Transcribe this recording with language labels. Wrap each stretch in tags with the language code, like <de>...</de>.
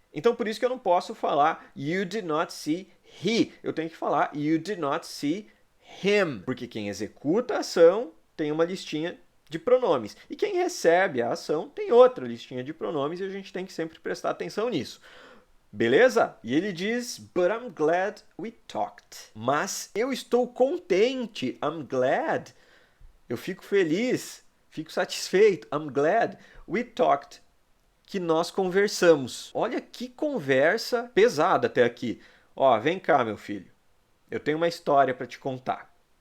<pt>Então por isso que eu não posso falar</pt> <en>you did not see he.</en> <pt>Eu tenho que falar</pt> <en>you did not see him,</en> <pt>porque quem executa a ação tem uma listinha de pronomes e quem recebe a ação tem outra listinha de pronomes e a gente tem que sempre prestar atenção nisso. Beleza? E ele diz,</pt> <en>but I'm glad we talked.</en> <pt>Mas eu estou contente. I'm glad. Eu fico feliz, fico satisfeito.</pt> <en>I'm glad we talked.</en> <pt>Que nós conversamos. Olha que conversa pesada até aqui. Ó, vem cá, meu filho. Eu tenho uma história para te contar.</pt>